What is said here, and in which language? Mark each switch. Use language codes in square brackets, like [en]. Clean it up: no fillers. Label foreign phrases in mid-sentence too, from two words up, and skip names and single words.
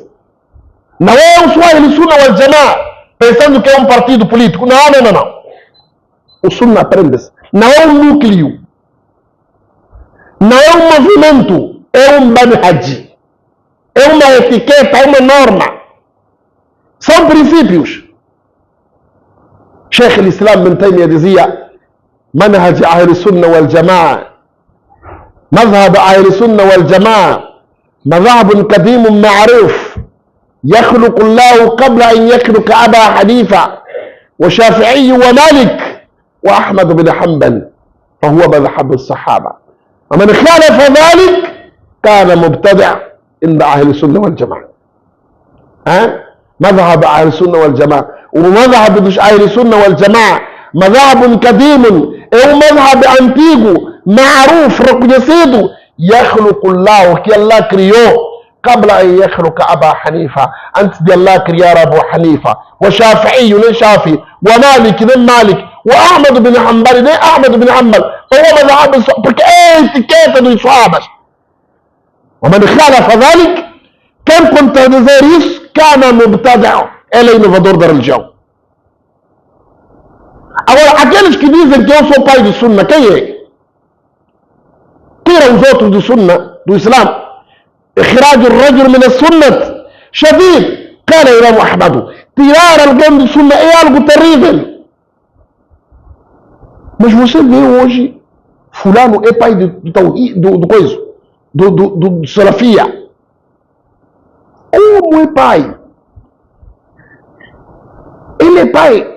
[pt] Não é o [ar] السنة والجماعة [pt] pensando que é um partido político. Não. O Sunnah aprende-se. Não é um núcleo. Não é um movimento. É um manhaj. É uma etiqueta, é uma norma. São princípios. [ar] Sheikh al-Islam Ibn Taymiyyah dizia منهج أهل السنة والجماعة، مذهب أهل السنة والجماعة، مذهب قديم معروف يخلق الله قبل أن يخلق أبا حنيفة وشافعي ومالك وأحمد بن حنبل فهو مذهب الصحابة، ومن خالف ذلك كان مبتدع عند أهل السنة والجماعة. مذهب أهل السنة والجماعة، ومذهب أهل السنة والجماعة مذهب قديم أو مذهب أنتيجو معروف reconhecido. يخلق الله [pt] que Allah criou [ar] قبل أن يخلق أبا حنيفة، [pt] antes de Allah criar Abu Hanifa, وشافعي nem Shafi, ومالك nem Malik, وأحمد بن حنبل nem Ahmad bin Hanbal. [ar] فهو مذهب [pt] porque é etiqueta dos Sahabas. [ar] ومن خالف ذلك, [pt] quem contradizer isso, [ar] كان مبتدع, [pt] ele é inovador da religião. Agora, aqueles que dizem que eu sou pai do Sunnah, quem é? Tira os outros do Sunnah, do Islã. [ar] إخراج الرجل من السنة شديد. قال الإمام أحمد, [pt] tirar alguém do Sunnah é algo terrível. Mas você vê hoje, fulano é pai do coisa, do Salafia. Como é pai? Ele é pai.